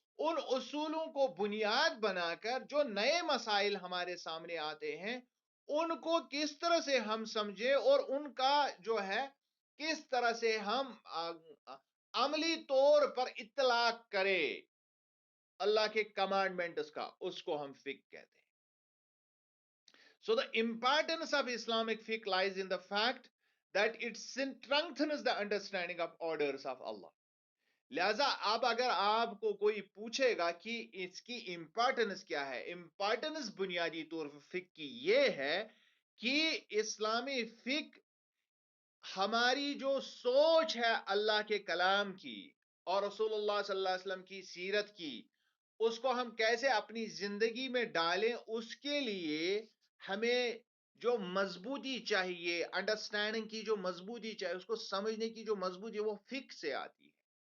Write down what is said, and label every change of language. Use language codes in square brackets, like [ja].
[ur] ان اصولوں کو بنیاد بنا کر جو نئے مسائل ہمارے سامنے آتے ہیں ان کو کس طرح سے ہم سمجھے اور ان کا جو ہے کس طرح سے ہم عملی طور پر اطلاق کرے اللہ کے کمانڈمنٹس کا, اس کو ہم فقہ کہتے ہیں. [en] So the importance of Islamic fiqh lies in the fact that it strengthens the understanding of orders of Allah. [ur] لہذا اب اگر آپ کو کوئی پوچھے گا کہ اس کی امپارٹنس کیا ہے, امپارٹنس بنیادی طور پر فقہ کی یہ ہے کہ اسلامی فقہ ہماری جو سوچ ہے اللہ کے کلام کی اور رسول اللہ صلی اللہ علیہ وسلم کی سیرت کی, اس کو ہم کیسے اپنی زندگی میں ڈالیں, اس کے لیے ہمیں جو مضبوطی چاہیے, انڈرسٹینڈنگ کی جو مضبوطی چاہیے, اس کو سمجھنے کی جو مضبوطی ہے وہ فقہ سے آتی ہے.